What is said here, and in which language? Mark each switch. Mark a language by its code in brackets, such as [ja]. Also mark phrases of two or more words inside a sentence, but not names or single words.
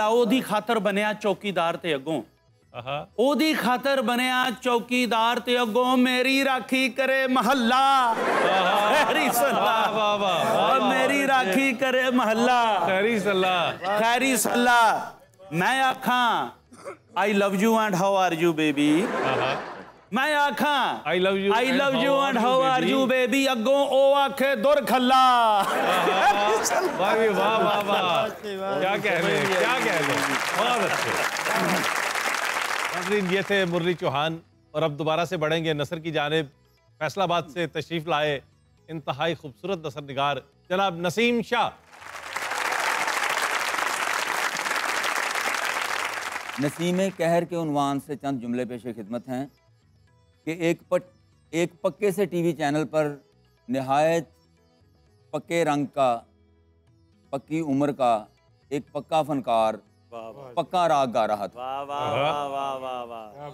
[pa] ਓਦੀ ਖਾਤਰ ਬਣਿਆ ਚੌਕੀਦਾਰ ਤੇ ਅੱਗੋਂ, ਓਦੀ ਖਾਤਰ ਬਣਿਆ ਚੌਕੀਦਾਰ ਤੇ ਅੱਗੋਂ, ਮੇਰੀ ਰਾਖੀ ਕਰੇ ਮਹੱਲਾ, ਖ਼ੈਰੀ ਸੱਲਾ, ਮੇਰੀ ਰਾਖੀ ਕਰੇ ਮਹੱਲਾ, ਖ਼ੈਰੀ ਸੱਲਾ, ਖ਼ੈਰੀ ਸੱਲਾ। ਮੈਂ ਆਖਾ [en] I love you and how are you baby, [pa] ਮੈਂ ਆਖਾ [en] I love you and how are you baby, [pa] ਅੱਗੋਂ ਓ ਆਖੇ ਦੁਰ ਖੱਲਾ। वाह वाह वाह वाह, [ur] کیا کہہ رہے ہیں، کیا کہہ رہے ہیں، بہت اچھے. ناظرین، یہ تھے مرلی چوہان، اور اب دوبارہ سے بڑھیں گے نثر کی جانب. فیصل آباد سے تشریف لائے انتہائی خوبصورت نثر نگار جناب نسیم شاہ. نسیم قہر کے عنوان سے چند جملے پیش خدمت ہیں کہ ایک پکے سے ٹی وی چینل پر نہایت پکے رنگ کا، پکی عمر کا ایک پکا فنکار پکا راگ گا رہا تھا.